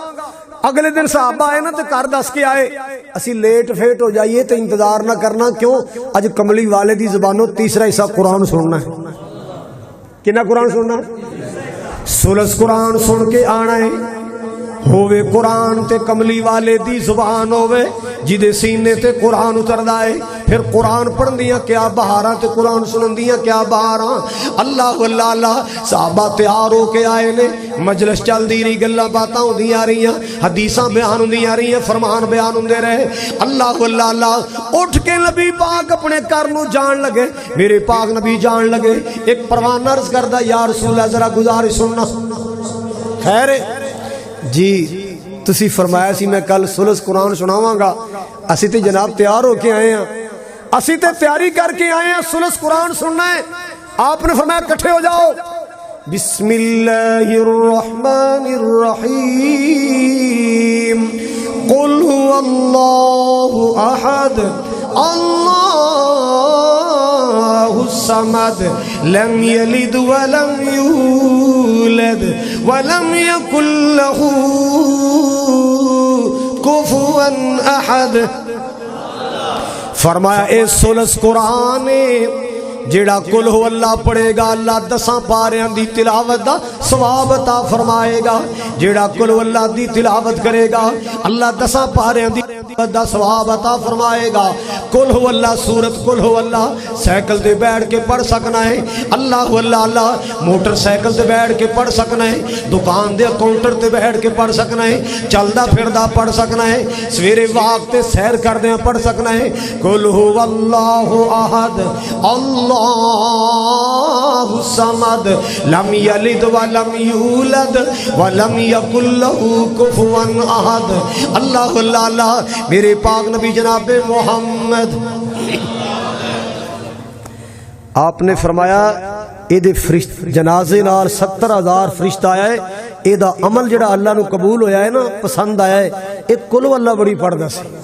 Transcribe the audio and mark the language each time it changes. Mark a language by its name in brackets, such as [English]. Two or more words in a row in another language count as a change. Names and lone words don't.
[Punjabi] اگلے دن صحابہ آئے نا تو گھر دس کے آئے اسی لیٹ فیٹ ہو جائیے تو انتظار نہ کرنا، کیوں اج کملی والے دی زبانوں تیسرا حصہ قرآن سننا ہے۔ کنا قرآن سننا ہے؟ ثلث قرآن سن کے آنا ہے، ہووے قرآن تے کملی والے دی زبان ہووے جدے سینے تے قرآن اتردا ہے، پھر قرآن پڑھن دیاں کیا بہاراں تے قرآن سنن دیاں کیا بہاراں۔ اللہ اللہ اللہ صحابہ تیار ہو کے آئے نے، مجلس چل دی رہی، گلاں باتاں ہوندیاں رہیاں، حدیثاں بیان ہوندیاں رہیاں، فرمان بیان ہوندے رہے۔ اللہ اللہ اللہ اٹھ کے نبی پاک اپنے گھر نو جان لگے، میرے پاک نبی جان لگے، ایک پروان عرض کردا [Arabic] یا رسول اللہ [Punjabi] ذرا گزارش سننا۔ خیر جی تسی فرمایا سی میں کل ثلث قرآن سناواں گا، اسی تے جناب تیار ہو کے آئے ہیں، اسی تے تیاری کر کے آئے ہیں ثلث قرآن سننا ہے۔ آپ نے فرمایا کٹھے ہو جاؤ، [Arabic] بسم اللہ الرحمن الرحیم قل هو اللہ احد اللہ الصمد لم یلد ولم یولد ولم یکن له کفوا احد۔ [Punjabi] فرمایا اے ثلث قرآن جیڑا [Arabic] قل ہو اللہ [Punjabi] پڑھے گا اللہ 10 پاریاں دی تلاوت دا ثواب عطا فرمائے گا، جیڑا [Arabic] قل ہو اللہ [Punjabi] دی تلاوت کرے گا اللہ 10 پاریاں دی دا ثواب عطا فرمائے گا۔ [Arabic] قل ہو اللہ [Punjabi] سورت [Arabic] قل ہو اللہ [Punjabi] سائیکل تے بیٹھ کے پڑھ سکنا ہے، اللہ اللہ اللہ موٹر سائیکل تے بیٹھ کے پڑھ سکنا ہے، دکان دے کاؤنٹر تے بیٹھ کے پڑھ سکنا ہے، چلدا پھردا پڑھ سکنا ہے، سویرے واک تے سیر کردیاں پڑھ سکنا ہے۔ [Arabic] قل ہو اللہ احد اللہ الصمد لم یلد ولم یولد ولم یکن له کفوا احد۔ [Punjabi] اللہ اللہ اللہ میرے پاک نبی جناب محمد آپ نے فرمایا اے دے جنازے نال 70,000 فرشتہ آیا ہے، اے دا عمل جڑا اللہ نو قبول ہویا ہے نا پسند آیا ہے، اے [Arabic] قل ہو اللہ [Punjabi] بڑی پڑھدا سی۔